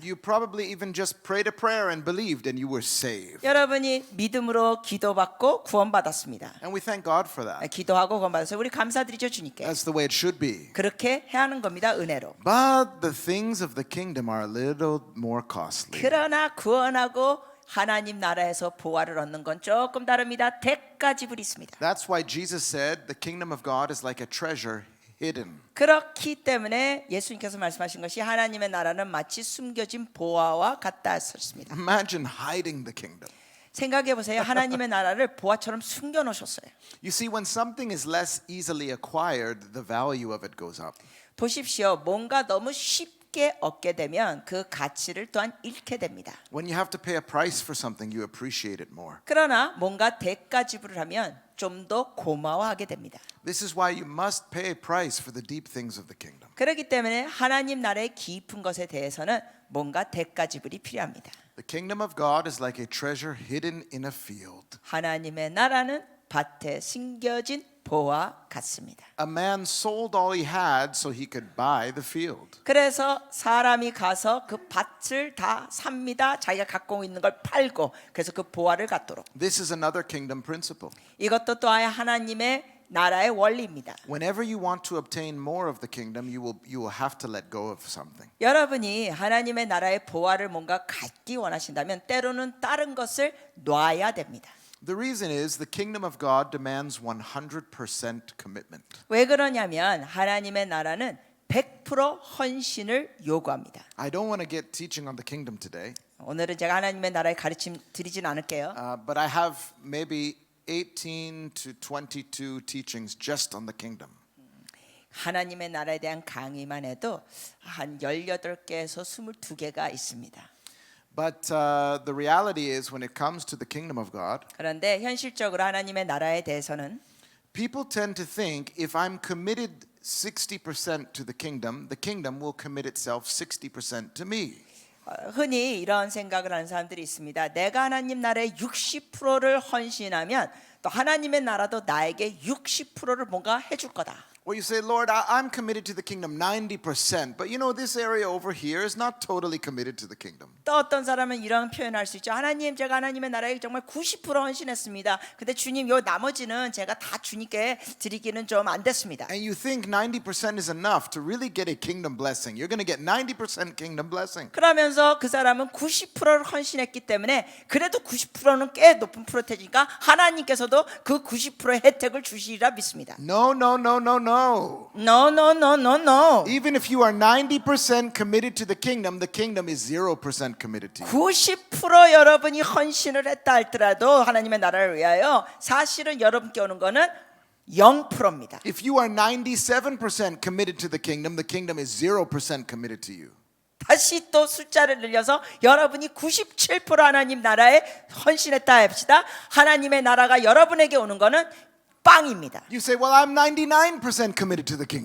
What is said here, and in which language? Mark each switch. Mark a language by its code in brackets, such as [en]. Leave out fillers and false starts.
[en] You probably even just prayed a prayer and believed and you were saved. [ko] 여러분이 믿음으로 기도받고 구원받았습니다. [en] And we thank God for that. [ko] 기도하고 구원받아서 우리 감사드리죠 주님께. [en] That's the way it should be. [ko] 그렇게 해야 하는 겁니다. 은혜로. [en] But the things of the kingdom are a little more costly. [ko] 그러나 구원하고 하나님 나라에서 보화를 얻는 건 조금 다릅니다. 대가 지불이 있습니다. [en] That's why Jesus said the kingdom of God is like a treasure hidden. [ko] 그렇기 때문에 예수님께서 말씀하신 것이 하나님의 나라는 마치 숨겨진 보화와 같다 하셨습니다. [en] Imagine hiding the kingdom. [ko] 생각해 보세요. 하나님의 나라를 보화처럼 숨겨 놓으셨어요. [en] You see, when something is less easily acquired, the value of it goes up. [ko] 보십시오. 뭔가 너무 쉽게 얻게 되면 그 가치를 또한 잃게 됩니다. [en] When you have to pay a price for something, you appreciate it more. [ko] 그러나 뭔가 대가 지불을 하면 좀 더 고마워하게 됩니다. [en] This is why you must pay a price for the deep things of the kingdom. [ko] 그렇기 때문에 하나님 나라의 깊은 것에 대해서는 뭔가 대가 지불이 필요합니다. [en] The kingdom of God is like a treasure hidden in a field. [ko] 하나님의 나라는 밭에 숨겨진 보화 같습니다. [en] A man sold all he had so he could buy the field. [ko] 그래서 사람이 가서 그 밭을 다 삽니다. 자기가 갖고 있는 걸 팔고 그래서 그 보화를 갖도록. [en] This is another kingdom principle. [ko] 이것도 또한 하나님의 나라의 원리입니다. [en] Whenever you want to obtain more of the kingdom, you will have to let go of something. [ko] 여러분이 하나님의 나라의 보화를 뭔가 갖기 원하신다면 때로는 다른 것을 놔야 됩니다. [en] The reason is the kingdom of God demands 100% commitment. [ko] 왜 그러냐면 하나님의 나라는 100% 헌신을 요구합니다. [en] I don't want to get teaching on the kingdom today, [ko] 오늘은 제가 하나님의 나라의 가르침 드리진 않을게요. [en] but I have maybe 18 to 22 teachings just on the kingdom. [ko] 하나님의 나라에 대한 강의만 해도 한 18개에서 22개가 있습니다. [en] But the reality is when it comes to the kingdom of God, [ko] 그런데 현실적으로 하나님의 나라에 대해서는 [en] people tend to think if I'm committed 60% to the kingdom will commit itself 60% to me. [ko] 흔히 이런 생각을 하는 사람들이 있습니다. 내가 하나님 나라에 60%를 헌신하면 또 하나님의 나라도 나에게 60%를 뭔가 해줄 거다. [en] Or you say, Lord, I'm committed to the kingdom 90%, but you know, this area over here is not totally committed to the kingdom. [ko] 또 어떤 사람은 이런 표현할 수 있죠. 하나님, 제가 하나님의 나라에 정말 90% 헌신했습니다. 근데 주님, 요 나머지는 제가 다 주님께 드리기는 좀 안 됐습니다. [en] And you think 90% is enough to really get a kingdom blessing. You're going to get 90% kingdom blessing. [ko] 그러면서 그 사람은 90%를 헌신했기 때문에 그래도 90%는 꽤 높은 프로테니까 하나님께서도 그 90%의 혜택을 주시리라 믿습니다. [en] No, no, no, no, no. No, no, no, no, no. Even if you are 90% committed to the kingdom is 0% committed to you. [ko] 90% 여러분이 헌신을 했다 할지라도 하나님의 나라를 위하여 사실은 여러분께 오는 거는 0%입니다. [en] If you are 97% committed to the kingdom is 0% committed to you. [ko] 다시 또 숫자를 늘려서 여러분이 97% 하나님 나라에 헌신했다 합시다. 하나님의 나라가 여러분에게 오는 거는 빵입니다. [en] You say, well, I'm 99% committed to the kingdom.